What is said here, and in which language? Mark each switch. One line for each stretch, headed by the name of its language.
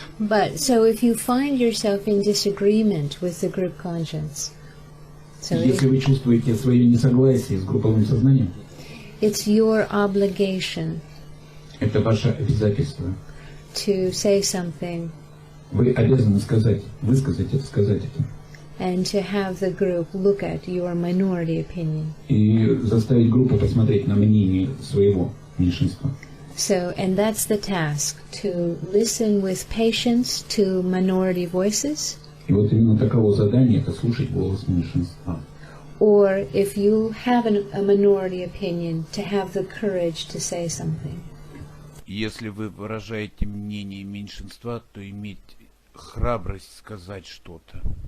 English: But, so if you find yourself in disagreement with the group conscience...
Russian: Если вы чувствуете свое несогласие с групповым сознанием,
English: it's your obligation
Russian: это ваше обязательство.
English: To say something.
Russian: Вы обязаны сказать, высказать это, сказать это.
English: And to have the group look at your minority opinion.
Russian: И заставить группу посмотреть на мнение своего меньшинства.
English: So, and that's the task, to listen with patience to minority voices.
Russian: И вот именно таково задание, это слушать голос меньшинства.
English: Or if you have a minority opinion, to have the courage to say something.
Russian: Если вы выражаете мнение меньшинства, то иметь храбрость сказать что-то.